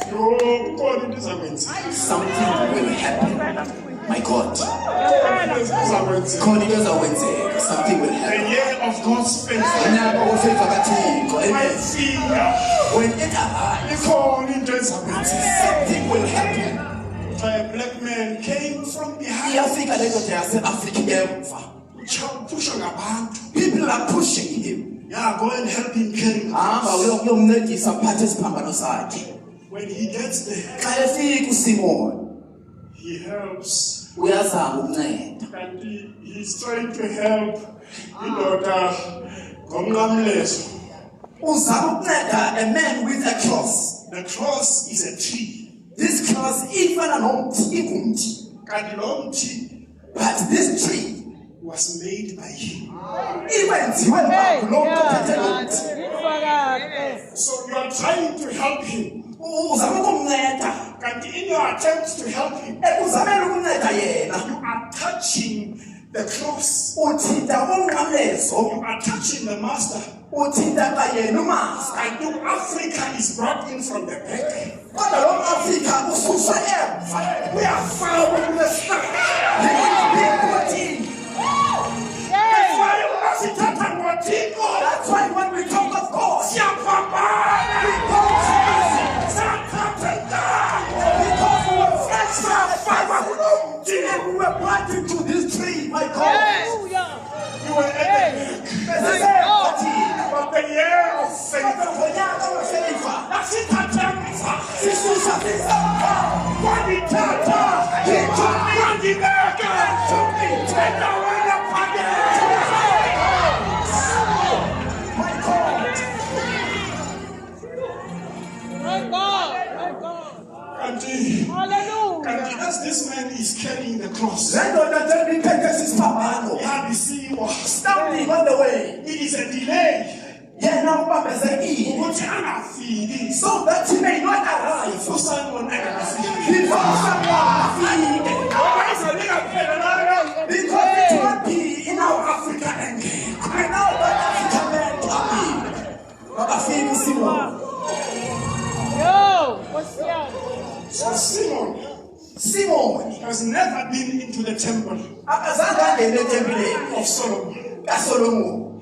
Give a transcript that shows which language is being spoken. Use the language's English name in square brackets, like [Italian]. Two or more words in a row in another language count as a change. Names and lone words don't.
[Xhosa] kukhona into ezakwenza. [English] something will happen. My God, [Xhosa] Ezakwenza. khona into ezakwenzeka, [English] something will The happen. year of God's favor. [Xhosa] Unyaka wefika kaThixo. Amen. Mayifika. [English] When it arrives, [Xhosa] Ikhona into ezakwenza. [English] something will happen. A black man came from behind. [Xhosa] Iyafika le ndoda yase-Afrika emva. Pushwa ngabantu. [English] People are pushing him. Yeah, go and help him carry. [Xhosa] Hamba uyomncedisa aphathe isiphambano sakhe. [English] When he gets there, [Xhosa] Xa efika uSimon [English] he helps. [Xhosa] uyazama ukunceda. [English] And he's trying to help [Xhosa] indoda ngomnqamlezo. Uzama ukunceda [English] a man with a cross. The cross is a tree. This cross [Xhosa] ifana nomthi, ingumthi. Kanti lo mthi [English] But this tree was made by him. [Xhosa] iwenziwe ngulo mntu ophethe lo mthi. [English] So you are trying to help him. [Xhosa] Uzama ukumnceda. [English] Kanti in your attempt to help him, [Xhosa] Ekuzameni ukunceda yena. [English] you are touching the cross, [Xhosa] uthinta umnqamlezo, [English] you are touching the master. [Xhosa] uthinta xa yena umazi. [English] I know Africa is brought in from the back. [Xhosa] Kodwa lo Afrika ususwa emva. [English] We are far from the start. That's why [Xhosa] ungasithatha ngoThixo. [English] That's why when we talk of God, [Xhosa] Siyapambana. [English] because we were fresh and we were planted to this tree, my God. You were at the back. But the year of favor. [Xhosa] Wanithatha, wandibeka, endaweni ephakeme. [English] Kanti as this man is carrying the cross, Standing on the way, it is a delay. [Xhosa] Ukuthi angafiki. [English] so that he may not arrive. [Xhosa] USimon engakafiki. [English] Before someone because it will be in our Africa and now that African men coming. [Xhosa] Baba Fini Simon. [English] So Simon has never been into the temple of Solomon.